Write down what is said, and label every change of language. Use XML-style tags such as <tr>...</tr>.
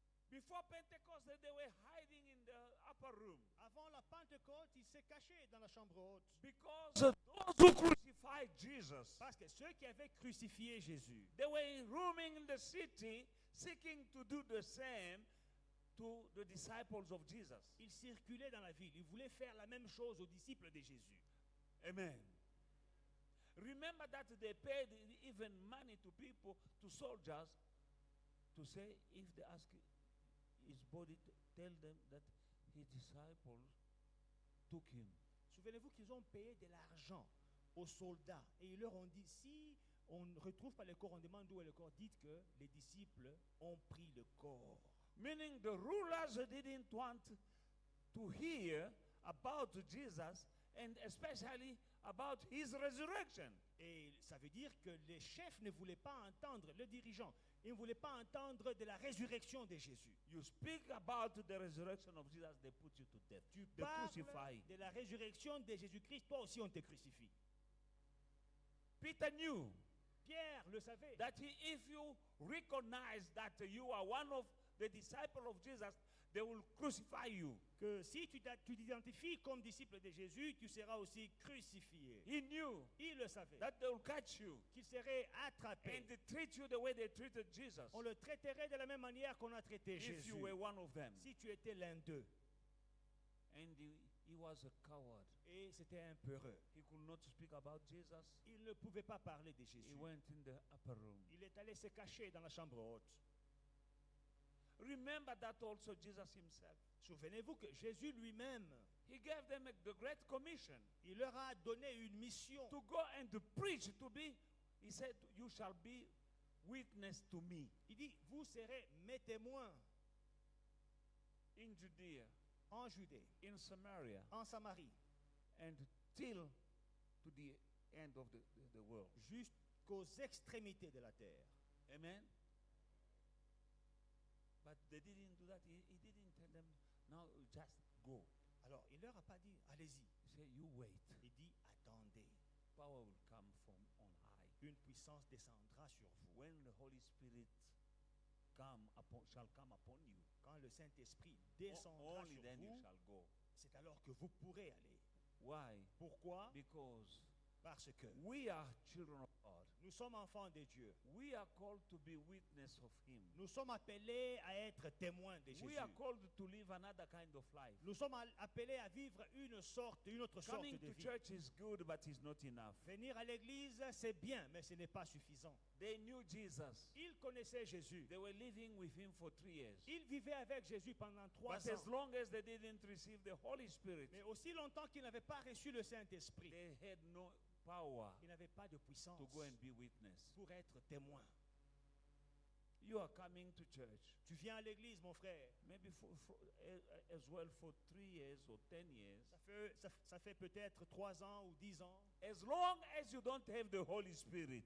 <en>Before Pentecost, they were hiding in the upper room.</en> <fr>Avant la Pentecôte, il s'est caché dans la chambre haute.</fr> <en>Because those who crucified Jesus,</en> <fr>Parce que ceux qui avaient crucifié Jésus,</fr> <en>they were roaming in the city, seeking to do the same to the disciples of Jesus.</en> <fr>ils circulaient dans la ville. Ils voulaient faire la même chose aux disciples de Jésus.</fr> <en>Amen. Remember that they paid even money to people, to soldiers, to say, if they ask his body, tell them that his disciples took him.</en> <fr>Souvenez-vous qu'ils ont payé de l'argent aux soldats. Et ils leur ont dit, si on ne retrouve pas le corps, on demande où est le corps. Dites que les disciples ont pris le corps.</fr> <en>Meaning the rulers didn't want to hear about Jesus, and especially about his resurrection.</en> <fr>Et ça veut dire que les chefs ne voulaient pas entendre, le dirigeant, ils ne voulaient pas entendre de la résurrection de Jésus.</fr> <en>You speak about the resurrection of Jesus, they put you to death.</en> <fr>Tu</fr> <en>They</en> <fr>parles</fr> <en>crucify.</en> <fr>de la résurrection de Jésus-Christ, toi aussi on te crucifie.</fr> <en>Peter knew</en> <fr>Pierre le savait.</fr> <en>that if you recognize that you are one of the disciples of Jesus, they will crucify you.</en> <fr>Que si tu t'identifies comme disciple de Jésus, tu seras aussi crucifié.</fr> <en>He knew</en> <fr>Il le savait.</fr> <en>that they will catch you</en> <fr>Qu'il serait attrapé.</fr> <en>and they treat you the way they treated Jesus</en> <fr>On le traiterait de la même manière qu'on a traité</fr> <en>if</en> <fr>Jésus.</fr> <en>you were one of them.</en> <fr>Si tu étais l'un d'eux.</fr> <en>And he was a coward.</en> <fr>Et c'était un peureux.</fr> <en>He could not speak about Jesus.</en> <fr>Il ne pouvait pas parler de</fr> <en>He</en> <fr>Jésus.</fr> <en>went in the upper room.</en> <fr>Il est allé se cacher dans la chambre haute.</fr> <en>Remember that also Jesus himself.</en> <fr>Souvenez-vous que Jésus lui-même,</fr> <en>He gave them the great commission</en> <fr>il leur a donné une mission</fr> <en>to go and to preach, to be, he said, you shall be witness to me</en> <fr>Il dit, vous serez mes témoins</fr> <en>in Judea,</en> <fr>en Judée,</fr> <en>in Samaria,</en> <fr>en Samarie,</fr> <en>and till to the end of the world.</en> <fr>jusqu'aux extrémités de la terre.</fr> <en>Amen. But they didn't do that. He didn't tell them, now just go.</en> <fr>Alors, il leur a pas dit, allez-y.</fr> <en>He said, you wait.</en> <fr>Il dit,</fr> <en>power will come from on high.</en> <fr>Une puissance descendra sur vous.</fr> <en>When the Holy Spirit shall come upon you,</en> <fr>Quand le Saint-Esprit descendra</fr> <en>only</en> <fr>sur</fr> <en>then you</en> <fr>vous,</fr> <en>shall go.</en> <fr>c'est alors que vous pourrez aller.</fr> <en>Why?</en> <fr>Pourquoi?</fr> <en>Because</en> <fr>Parce que</fr> <en>we are children of God.</en> <fr>nous sommes enfants de Dieu.</fr> <en>We are called to be witness of Him.</en> <fr>Nous sommes appelés à être témoins de Jésus.</fr> <en>We are called to live another kind of life.</en> <fr>Nous sommes appelés à vivre une autre sorte</fr> <en>Coming</en> <fr>de</fr> <en>to</en> <fr>vie.</fr> <en>church is good, but it's not enough.</en> <fr>Venir à l'église, c'est bien, mais ce n'est pas suffisant.</fr> <en>They knew Jesus.</en> <fr>Ils connaissaient Jésus.</fr> <en>They were living with Him for 3 years.</en> <fr>Ils vivaient avec Jésus pendant 3</fr> <en>But as</en> <fr>ans.</fr> <en>long as they didn't receive the Holy Spirit,</en> <fr>Mais aussi longtemps qu'ils n'avaient pas reçu le Saint-Esprit,</fr> <en>they had no power</en> <fr>ils n'avaient pas de puissance</fr> <en>to go and be witness.</en> <fr>pour être témoins.</fr> <en>You are coming to church,</en> <fr>Tu viens à l'église, mon frère.</fr> <en>maybe as well for 3 years or 10 years.</en> <fr>Ça fait peut-être 3 ans ou 10 ans.</fr> <en>As long as you don't have the Holy Spirit,</en>